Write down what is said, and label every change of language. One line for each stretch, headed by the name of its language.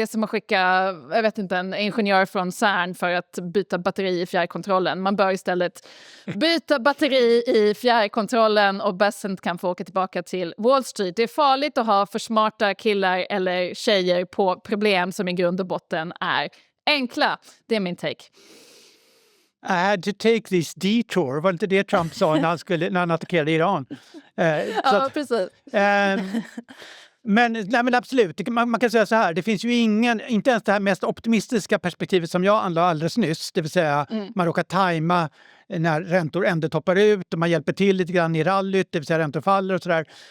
Swedish: Det är som att skicka, jag vet inte, en ingenjör från CERN för att byta batteri i fjärrkontrollen. Man bör istället byta batteri i fjärrkontrollen och Bessent kan få åka tillbaka till Wall Street. Det är farligt att ha för smarta killar eller tjejer på problem som i grund och botten är enkla. Det är min take.
English: I had to take this detour.
Swedish: Var det inte det Trump sa när han attackerade Iran? Ja, precis. Men absolut, man kan säga så här. Det finns ju inte ens det här mest optimistiska perspektivet som jag anlade alldeles nyss. Det vill säga man råkar tajma när räntor ändå toppar ut och man hjälper till lite grann i rallyt, det vill säga räntor faller och sådär.